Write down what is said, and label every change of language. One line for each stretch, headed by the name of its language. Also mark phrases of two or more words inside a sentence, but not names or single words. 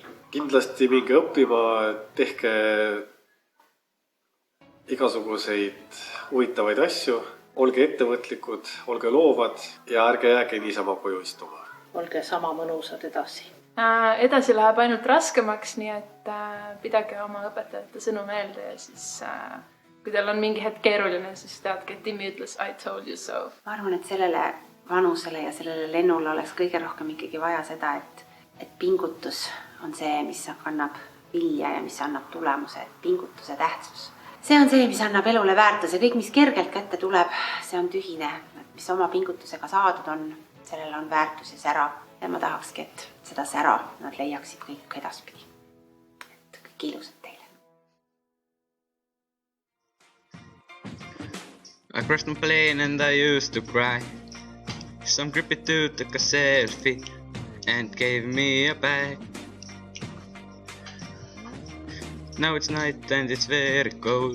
Estonian: Kindlasti minge õppima, tehke igasuguseid huvitavaid asju, olge ettevõtlikud, olge loovad ja ärge jääge niisama koju istuma. Olge sama mõnusad edasi. Edasi läheb ainult raskemaks, nii et pidage oma õpetajate sõnu meelde ja siis kui teil on mingi hetk keeruline, siis teadke, et Timmi ütles
English: I told you so.
Estonian: Ma arvan, et sellele vanusele ja sellele lennule oleks kõige rohkem ikkagi vaja seda, et pingutus on see, mis kannab vilja ja mis annab tulemuse, pingutuse tähtsus. See on see, mis annab elule väärtuse. Kõik, mis kergelt kätte tuleb, see on tühine. Mis oma pingutusega saadud on, sellel on väärtus ja sära. Ja ma tahakski, et seda sära nad leiaksid kõik edaspidi. Et kõik ilusad teile.
English: I crashed my plane and I used to cry. Some creepy dude took a selfie and gave me a bag. Now it's night and it's very cold.